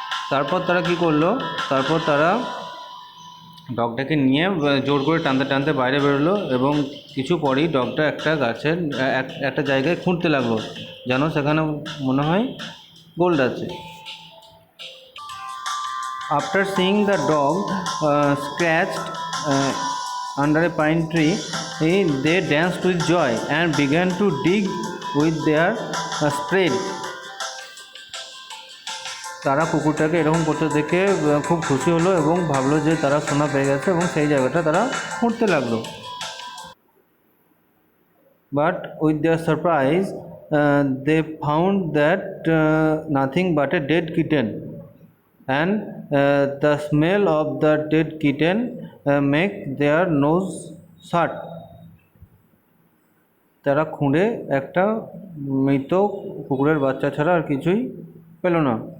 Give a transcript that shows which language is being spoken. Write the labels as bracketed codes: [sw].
[bn] তারপর তারা কী করলো, তারপর তারা ডগটাকে নিয়ে জোর করে টানতে টানতে বাইরে বেরোলো এবং কিছু পরেই ডগটা একটা গাছের একটা জায়গায় খুঁড়তে লাগলো, যেন সেখানে মনে হয় গোল্ড আছে। [en] After seeing the dog scratched under a pine tree, they danced with joy and began to dig with their spade. [bn] তারা কুকুরটাকে এরকম করতে দেখে খুব খুশি হলো এবং ভাবলো যে তারা সোনা পেয়ে গেছে এবং সেই জায়গাটা তারা খুঁড়তে লাগলো। [en] But with their surprise, they found that nothing but a dead kitten, and the smell of the dead kitten make their nose shut. [bn] তারা খুঁড়ে একটা মৃত কুকুরের বাচ্চা ছাড়া আর কিছুই পেল না।